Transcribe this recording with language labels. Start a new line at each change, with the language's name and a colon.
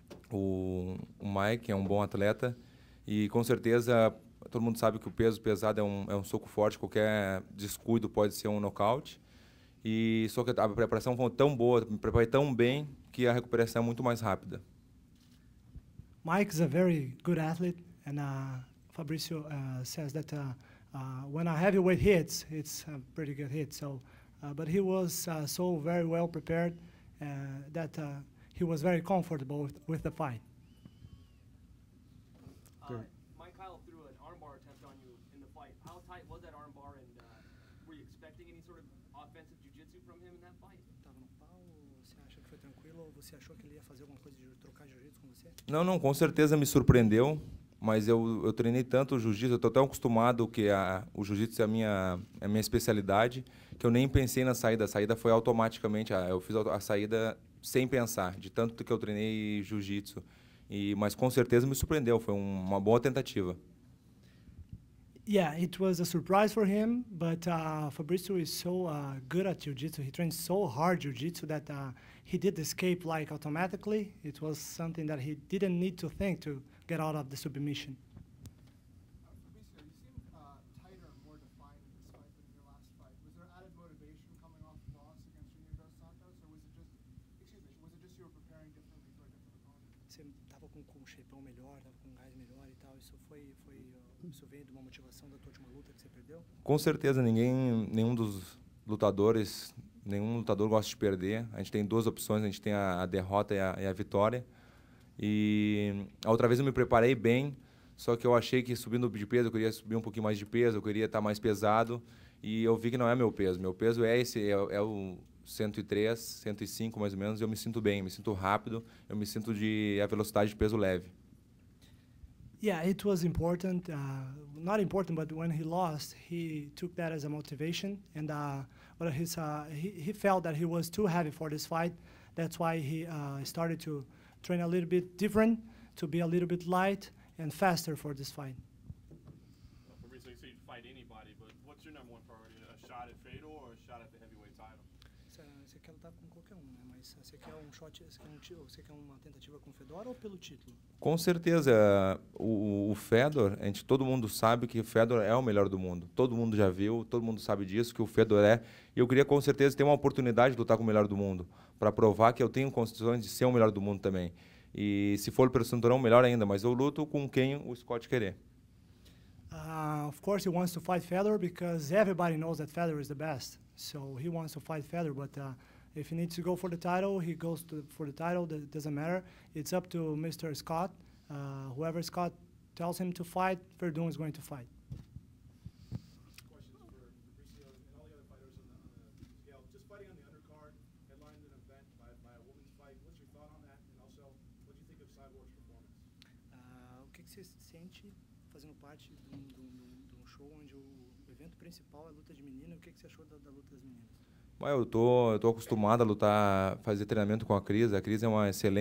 Portuguese: O Mike é um bom atleta e com certeza todo mundo sabe que o peso pesado é um soco forte, qualquer descuido pode ser um nocaute. E só que a preparação foi tão boa, me preparei tão bem que a recuperação é muito mais rápida.
English: Mike is a very good athlete, and Fabricio says that when a heavyweight hits, it's a pretty good hit. So, but he was so very well prepared that he was very comfortable with the fight. Mike Kyle threw an armbar attempt on you in the fight. How tight was that armbar, and were you expecting any sort of offensive jiu-jitsu from him in that fight?
Portuguese: Tava no pau, você acha que foi tranquilo ou você achou que ele ia fazer alguma coisa de trocar jiu-jitsu com você? Não, com certeza me surpreendeu, mas eu treinei tanto o jiu-jitsu, eu estou tão acostumado que o jiu-jitsu é a minha especialidade, que eu nem pensei na saída. A saída foi automaticamente, eu fiz a saída sem pensar, de tanto que eu treinei jiu-jitsu. Mas com certeza me surpreendeu, foi uma boa tentativa.
English: Yeah, it was a surprise for him, but Fabricio is so good at jiu-jitsu. He trains so hard jiu-jitsu that he did escape like automatically. It was something that he didn't need to think to get out of the submission. Fabricio, you seem tighter and more defined in this fight than in your last fight. Was there added motivation coming off the loss against Junior Dos Santos, or was it just you were preparing differently for a different opponent?
Portuguese: Você estava com um shapeão melhor, estava com um gás melhor e tal. Isso veio de uma motivação da tua última luta que você perdeu? Com certeza, nenhum dos lutadores, nenhum lutador gosta de perder. A gente tem duas opções, a gente tem a derrota e a vitória. E a outra vez eu me preparei bem, só que eu achei que subindo de peso, eu queria subir um pouquinho mais de peso, eu queria estar mais pesado, e eu vi que não é meu peso. Meu peso é o 103, 105 mais ou menos, e eu me sinto bem, me sinto rápido, eu me sinto a velocidade de peso leve.
English: Yeah, it was important. Not important, but when he lost, he took that as a motivation, and but he felt that he was too heavy for this fight. That's why he started to train a little bit different, to be a little bit light and faster for this fight. Fabricio, you say you'd fight anybody, but what's your number one priority? A shot at Fatal or a shot at the heavyweight title?
Portuguese: Você quer lutar com qualquer né? Mas você quer um shot, você quer uma tentativa com o Fedor ou pelo título? Com certeza, o Fedor, todo mundo sabe que o Fedor é o melhor do mundo. Todo mundo já viu, todo mundo sabe disso, que o Fedor é. E eu queria com certeza ter uma oportunidade de lutar com o melhor do mundo, para provar que eu tenho condições de ser o melhor do mundo também. E se for pelo cinturão, melhor ainda, mas eu luto com quem o Scott querer.
English: Of course, he wants to fight Fedor because everybody knows that Fedor is the best. So he wants to fight Fedor, but if he needs to go for the title, he goes for the title. That doesn't matter. It's up to Mr. Scott. Whoever Scott tells him to fight, Verdun is going to fight. Questions for Fabricio and all the other fighters on the scale. Just fighting on the undercard, headlined an event by a women's fight. What's your thought on that? And also, what do you think of Cyborg's performance?
Portuguese: O que você sente fazendo parte de um show onde o evento principal é a luta de menina? O que você achou da luta das meninas? Eu tô acostumado a lutar, fazer treinamento com a Cris. A Cris é uma excelente